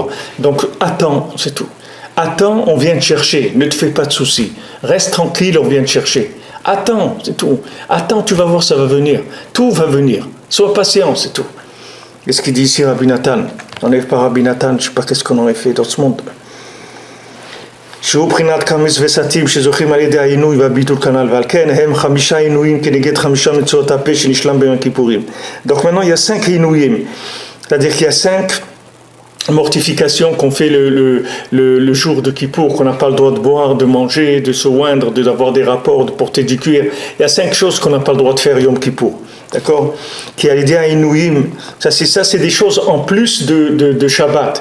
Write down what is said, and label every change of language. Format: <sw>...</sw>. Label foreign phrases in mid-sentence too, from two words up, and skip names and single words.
<fr>Donc attends, c'est tout. Attends, on vient te chercher, ne te fais pas de soucis. Reste tranquille, on vient te chercher. Attends, c'est tout. Attends, tu vas voir, ça va venir. Tout va venir. Sois patient, c'est tout. Qu'est-ce qu'il dit ici Rabbi Nathan? On n'est pas Rabbi Nathan, je ne sais pas qu'est-ce qu'on aurait fait dans ce monde.</fr> <he>שהוא בחינת כמס וסתים שזוכים על ידי העינוי והביטול כנ"ל ועל כן הם 5 עינויים כנגד 5 מצוות הפה שנשלם ביום הכיפורים.</he> <fr>Donc maintenant il y a 5 עינויים, c'est-à-dire qu'il y a 5 mortifications qu'on fait le jour de Kippour, qu'on n'a pas le droit de boire, de manger, de se oindre, d'avoir des rapports, de porter du cuir. Il y a 5 choses qu'on n'a pas le droit de faire Yom Kippour. D'accord? Qui a l'idée à Inouïm, ça c'est des choses en plus de Shabbat.</fr>